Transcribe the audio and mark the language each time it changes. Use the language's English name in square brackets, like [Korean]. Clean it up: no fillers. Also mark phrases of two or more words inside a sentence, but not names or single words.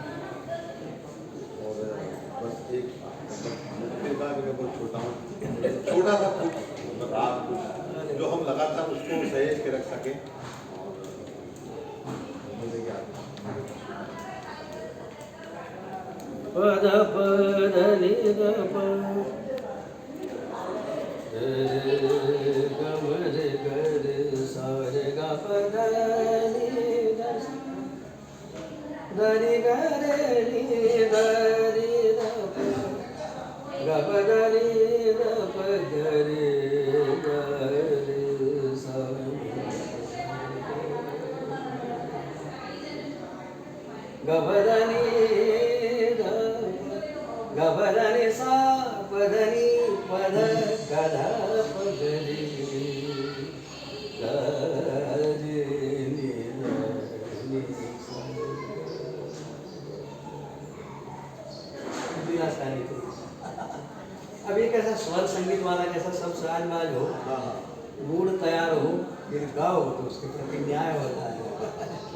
[Hindi] और बस एक छोटा सा कुछ आप कुछ जो हम लगातार उसको सहेज के रख सकें और पद पद नि द प ग म रे ग रे सा रे ग प ध नि ध ध नि ग रे नि ध रि ध प ग प ध नि ध प ग रे सा ग प ध नि गभरनि सा पधनि पद गध पगरि अब एक ऐसा स्वर संगीत वाला कैसा सब साजबाज हो, मूड तैयार हो, फिर गाओ तो उसके प्रति न्याय होता है।